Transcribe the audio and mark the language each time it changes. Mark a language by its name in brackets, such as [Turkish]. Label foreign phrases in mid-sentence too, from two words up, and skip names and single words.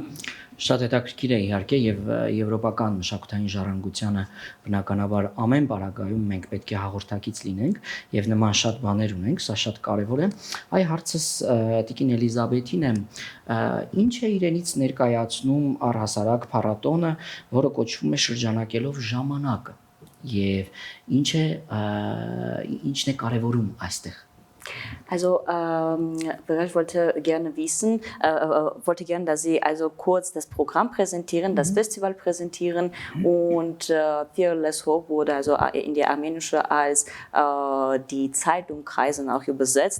[Armenian] Շատ հետաքրքիր է իհարկե եւ եվրոպական մշակութային ժառանգությանը բնականաբար ամեն բարակայում մենք պետք է հաղորդակից լինենք եւ նման շատ բաներ ունենք, սա շատ կարեւոր է։ Այ հարցս Տիկին Էլիզաբեթին է, ինչ է իրենից ներկայացնում առհասարակ փառատոնը, որը կոչվում է շրջանակելով ժամանակը եւ ինչն է կարեւորում այստեղ։ [German] Also, ich wollte gerne wissen, wollte gerne, dass Sie also kurz das Programm präsentieren, das Festival präsentieren und Fearless Hope wurde also in die armenische als die Zeitumkreisen auch übersetzt.